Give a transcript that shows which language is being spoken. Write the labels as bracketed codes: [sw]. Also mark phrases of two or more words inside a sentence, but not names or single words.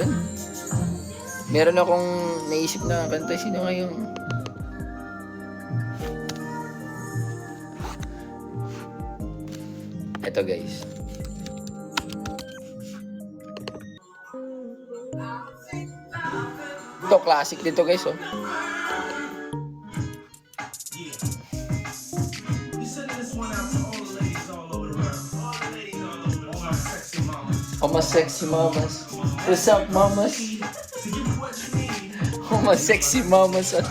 [tl] Meron akong naisip na kanta. Sino nga yung... Ito, guys. Ito, classic dito, guys, oh. [en] All my sexy mamas. What's up, mamas? All my sexy mamas.